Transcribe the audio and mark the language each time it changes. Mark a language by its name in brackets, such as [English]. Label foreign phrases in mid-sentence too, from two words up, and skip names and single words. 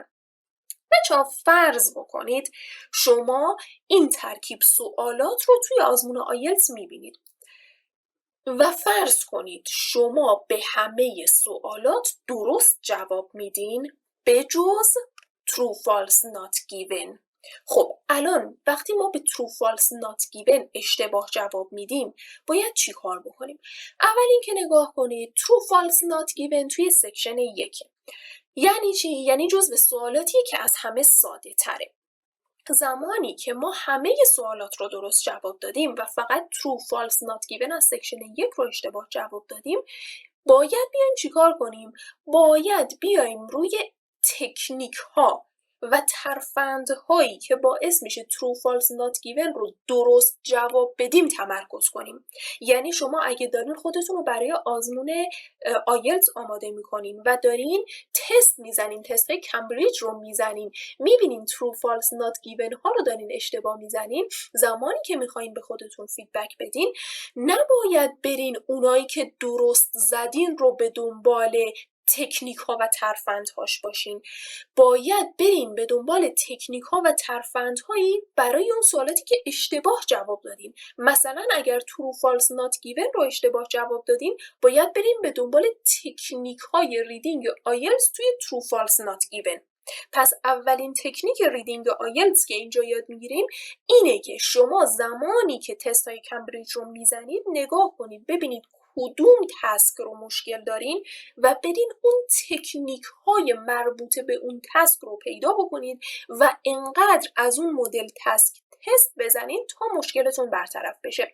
[Persian] بچه‌ها فرض بکنید شما این ترکیب سوالات رو توی آزمون آیلتس میبینید و فرض کنید شما به همه سوالات درست جواب میدین به جز [English] true false not given. [Persian] خب الان وقتی ما به [English] true false not given [Persian] اشتباه جواب میدیم باید چی کار بکنیم؟ اول اینکه نگاه کنید [English] true false not given [Persian] توی سکشن 1 یعنی چی؟ یعنی جزو سوالاتیه که از همه ساده تره. زمانی که ما همه سوالات رو درست جواب دادیم و فقط [English] true false not given [Persian] از سکشن 1 رو اشتباه جواب دادیم، باید بیایم چیکار کنیم؟ باید بیایم روی تکنیک ها و ترفندهایی که باعث میشه [English] true false not given [Persian] رو درست جواب بدیم تمرکز کنیم. یعنی شما اگه دارین خودتون رو برای آزمون آیلتس آماده میکنین و دارین تست میزنین، تست های کمبریج رو میزنین، میبینین [English] true false not given [Persian] ها رو دارین اشتباه میزنین، زمانی که میخواین به خودتون فیدبک بدین نباید برین اونایی که درست زدین رو به دنبال تکنیک ها و ترفندهاش باشین. باید برین به دنبال تکنیک ها و ترفندهایی برای اون سوالاتی که اشتباه جواب دادین. مثلا اگر [English] true false not given [Persian] رو اشتباه جواب دادین، باید برین به دنبال تکنیک های ریدینگ آیلتس توی [English] true false not given. [Persian] پس اولین تکنیک ریدینگ آیلتس که اینجا یاد میگیریم اینه که شما زمانی که تست های کمبریج رو میزنید نگاه کنید ببینید کدوم تسک رو مشکل دارین و برین اون تکنیک های مربوط به اون تسک رو پیدا بکنید و انقدر از اون مدل تسک تست بزنین تا مشکلتون برطرف بشه.